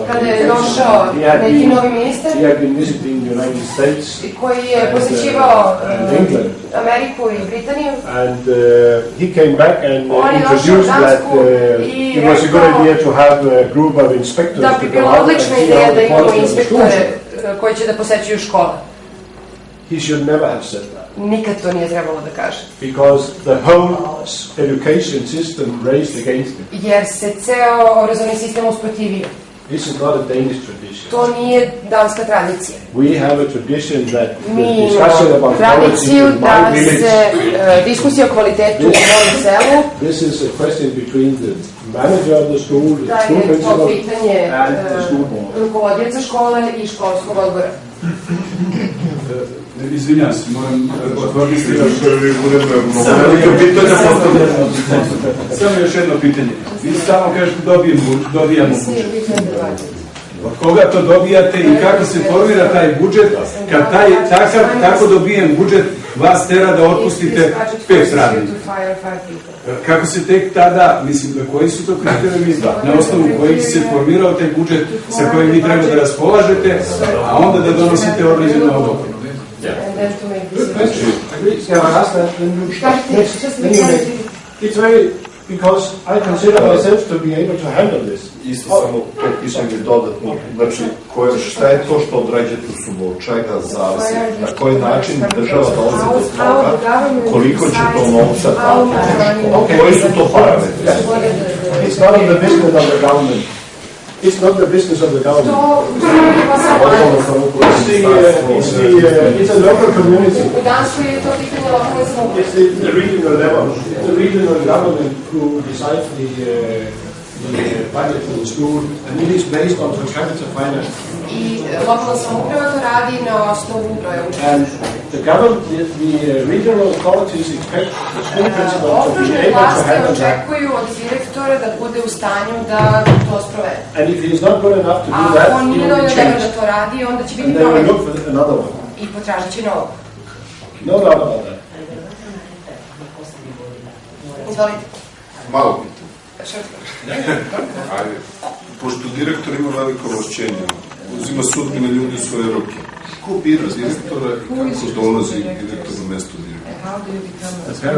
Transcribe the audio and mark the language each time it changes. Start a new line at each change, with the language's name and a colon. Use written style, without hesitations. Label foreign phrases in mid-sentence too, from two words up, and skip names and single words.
Serbian: Kada je došao neki novi ministar.
English: He had been visiting the United States.
Serbian: Koji je posjećivao Ameriku i Britaniju.
English: And he came back and introduced that it was a good idea to have a group of inspectors.
Serbian: Da bi bila odlična ideja da imamo inspektore koji će da posećuju škole.
English: He should never have said that.
Serbian: Nikad to nije trebalo da kaže.
English: Because the whole education system raised against him.
Serbian: Jer se ceo obrazovni sistem usprotivio.
English: This is not a Danish tradition.
Serbian: To nije danska tradicija.
English: We have a tradition that
Serbian: mi imamo tradiciju da se diskusija o kvalitetu u mom selu.
English: This is a question between the manager of the school, the school principal, and the school board.
Serbian: Rukovodioca škole i školskog odbora. Izvinjam se, moram otvoriti samo još jedno pitanje. Vi samo kažete dobijamo budžet. Od koga to dobijate i kako se formira taj budžet, kad tako dobijen budžet vas tera da otpustite 5 radnika? Kako se tek tada, mislim da koji su to kriterijumi na osnovu kojih se formirao taj budžet sa kojim vi treba da raspolažete, a onda da donosite određene odluke?
English: Because I consider myself to be able to handle this.
Serbian: Isto samo to pitanje dodatno, znači šta je to što određete su od čega zavisi, na koji način država dolazi do toga, koliko će to novca dati, koji su to parametri?
English: It's not the business of the government. It's not the business of the government. It's a local community. It's the regional level. The regional government who decides the budget for the school, and it is based on per capita finance.
Serbian: I lokalna samouprava to radi na osnovu broja učenika.
English: And the government, the regional authorities expect the school principal to be able to handle that.
Serbian: Očekuju od direktora da bude u stanju da to sprovede.
English: And if he is not good enough to do that,
Serbian: on nije dovoljno dobar da to radi, onda će biti problem.
English: And they will look for another one.
Serbian: I potražit će novo.
English: No doubt about that.
Serbian: Izvolite. Malo pitanje. Pošto direktor ima veliko ovlašćenje, uzima sudbine ljudi u svoje ruke. Ko bira direktora i kako dolazi direktor na mesto direktora?